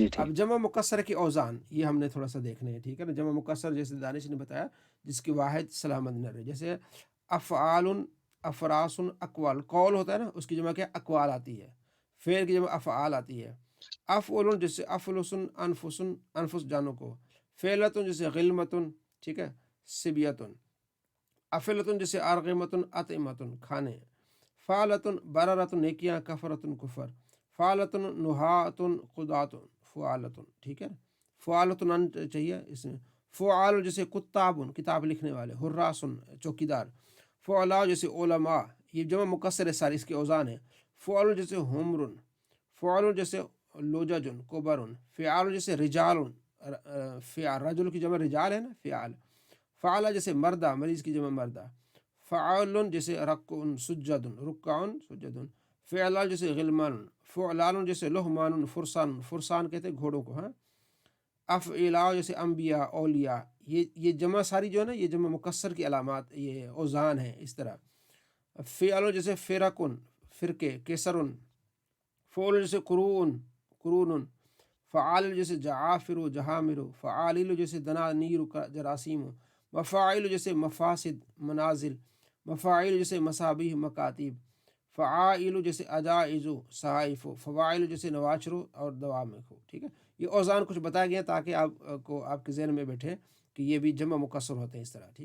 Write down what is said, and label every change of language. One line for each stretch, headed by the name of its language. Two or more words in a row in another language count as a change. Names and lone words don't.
Urdu: اب جمع مکسر کے اوزان یہ ہم نے تھوڑا سا دیکھنے ہیں. ٹھیک ہے نا، جمع مکسر جیسے دانش نے بتایا جس کی واحد سلامت نہ رہے، جیسے
Arabic: افعال، افراس، اقوال.
Urdu: قول ہوتا ہے نا، اس کی جمع کیا اقوال آتی ہے، فعل کی جمع افعال آتی ہے.
Arabic: افعل جیسے افلسن، انفسن، انفس
Urdu: جانوں کو. فعلتن جیسے غلمتن، ٹھیک ہے، سبیتن.
Arabic: افعلتن جیسے ارغمتن، اطعمتن، کھانے. فعلتن بررتن، نیکیاں. کفرتن، کفر. فعلتن نحاتن، قداتن. فعالتن،
Urdu: ٹھیک ہے، فعالتن چاہیے اس میں. فعال جیسے کتابن، کتاب لکھنے والے.
Arabic: حراسن، چوکیدار. فعلا جیسے علماء.
Urdu: یہ جمع مکسر ہے سارے، اس کے اوزان ہیں.
Arabic: فعل جیسے حمرن. فعل جیسے لوججن، کبرن.
Urdu: فعال جیسے رجالن، فعال رجل کی جمع رجال ہے نا، فعال. فعال جیسے مردہ، مریض کی جمع مردہ.
Arabic: فعال جیسے رکعن، سجدن، رکعن، سجدن. فعلال جیسے غلمان. فعلان جیسے لہمان، فرسان.
Urdu: فرسان کہتے ہیں گھوڑوں کو. ہاں. افعلا جیسے
Arabic: انبیاء، اولیاء.
Urdu: یہ جمع ساری جو ہے نا، یہ جمع مکسر کی علامات، یہ اوزان ہیں اس طرح.
Arabic: فعل جیسے فرقن، فرقے. کسرن. فعل جیسے قرون، قرون. فعال جیسے جعافر، جہامر. فعالیل جیسے دنانیر، جراثیم. مفاعل جیسے مفاسد، منازل. مفاعل جیسے مصابیح، مکاتب. فعائل جیسے اجائز، صحائف.
Urdu: فواعل جیسے نواشر اور دوامق. ٹھیک ہے، یہ اوزان کچھ بتایا گیا تاکہ آپ کو آپ کے ذہن میں بیٹھے کہ یہ بھی جمع مکسر ہوتے ہیں اس طرح.